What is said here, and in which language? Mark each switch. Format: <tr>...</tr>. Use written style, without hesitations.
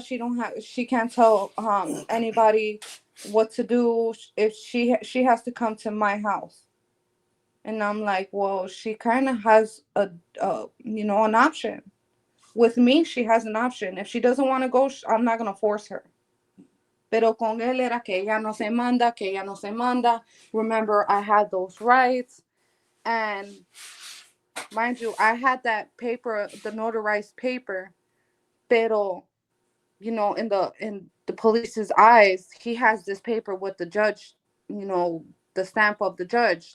<en>She can't tell anybody what to do. If she has to come to my house." And I'm like, "Well, she kind of has an option. With me, she has an option. If she doesn't want to go, I'm not gonna force her."</en> <es>Pero con él era que ella no se manda, que ella no se manda.</es> <en>Remember, I had those rights, and mind you, I had that paper, the notarized paper, pero in the police's eyes, he has this paper with the judge, the stamp of the judge.</en>